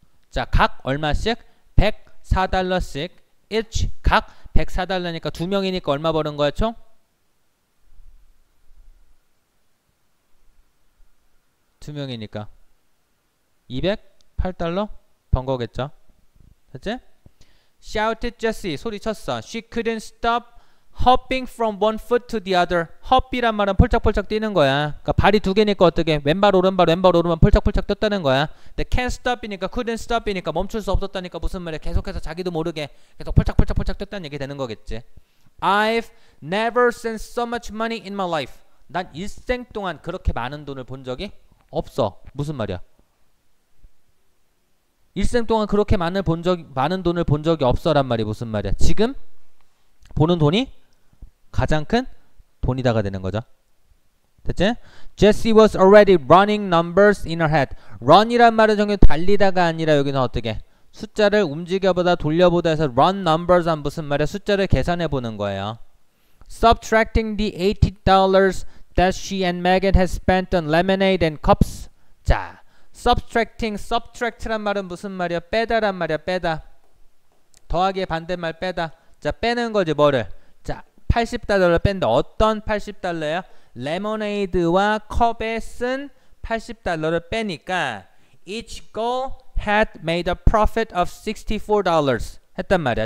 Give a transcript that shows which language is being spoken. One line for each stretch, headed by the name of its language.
Korean: 자, 각 얼마씩? 104달러씩. each 각 104달러니까 두 명이니까 얼마 버는 거야, 총? 두 명이니까 208달러 번 거겠죠. 됐지?
English: Shouted Jessie.
Korean: 소리쳤어.
English: She couldn't stop hopping from one foot to the other.
Korean: hop이란 말은 폴짝폴짝 뛰는 거야. 그러니까 발이 두 개니까 어떻게 왼발 오른발 폴짝폴짝 떴다는 거야. 근데
English: can't stop
Korean: 이니까
English: couldn't stop
Korean: 이니까 멈출 수 없었다니까 무슨 말이야. 계속해서 자기도 모르게 계속 폴짝폴짝 떴다는 얘기 되는 거겠지.
English: I've never seen so much money in my life.
Korean: 난 일생 동안 그렇게 많은 돈을 본 적이 없어. 무슨 말이야? 일생 동안 그렇게 많은 돈을 본 적이 없어란 말이 무슨 말이야? 지금 보는 돈이 가장 큰 돈이다가 되는 거죠. 됐지?
English: Jessie was already running numbers in her head.
Korean: run이란 말은 정말 달리다가 아니라 여기는 어떻게? 숫자를 움직여보다 돌려보다 해서
English: run numbers
Korean: 한 무슨 말이야? 숫자를 계산해 보는 거예요.
English: Subtracting the $80 that she and Megan had spent on lemonade and cups.
Korean: 자, subtract란 말은 무슨 말이야? 빼다란 말이야. 빼다. 더하기의 반대말 빼다. 자, 빼는 거지 뭐를? 자, $80를 뺀다. 어떤 $80야? 레모네이드와 컵에 쓴 $80를 빼니까
English: each girl had made a profit of $64
Korean: 했단 말이야.